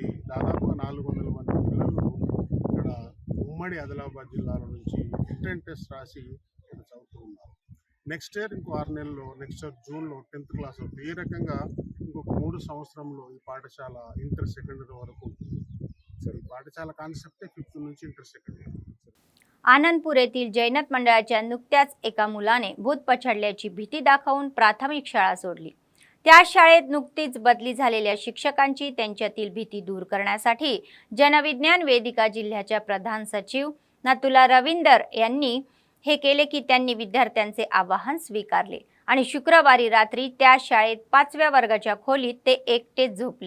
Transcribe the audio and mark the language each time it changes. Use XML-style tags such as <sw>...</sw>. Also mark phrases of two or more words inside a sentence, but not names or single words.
<te>దాదాపుగా 400 మంది పిల్లలు ఇక్కడ ఉమ్మడి ఆదిలాబాద్ జిల్లాల నుంచి ఎంట్రన్స్ టెస్ట్ రాసి ఇక్కడ చదువుతూ ఉన్నారు. నెక్స్ట్ ఇయర్ ఇంకో 6 నెలల్లో, నెక్స్ట్ ఇయర్ జూన్లో 10th క్లాస్ అవుతుంది. ఈ రకంగా ఇంకొక 3 संवत्सరంలో ఈ పాఠశాల ఇంటర్ సెకండరీ వరకు ఉంటుంది. సరే, ఈ పాఠశాల కాన్సెప్టే 5th నుంచి ఇంటర్ సెకండరీ.</te> <mr>आनंदपूर येथील जैनत मंडळाच्या नुकत्याच एका मुलाने भूत पछाडल्याची भीती दाखवून प्राथमिक शाळा सोडली. त्या शाळेत नुकतीच बदली झालेल्या शिक्षकांची त्यांच्यातील भीती दूर करण्यासाठी जनविज्ञान वेदिका जिल्ह्याच्या प्रधान सचिव नतुला रविंदर यांनी हे केले की त्यांनी विद्यार्थ्यांचे आवाहन स्वीकारले आणि शुक्रवारी रात्री त्या शाळेत 5व्या वर्गाच्या खोलीत ते एकटेच झोपले.</mr>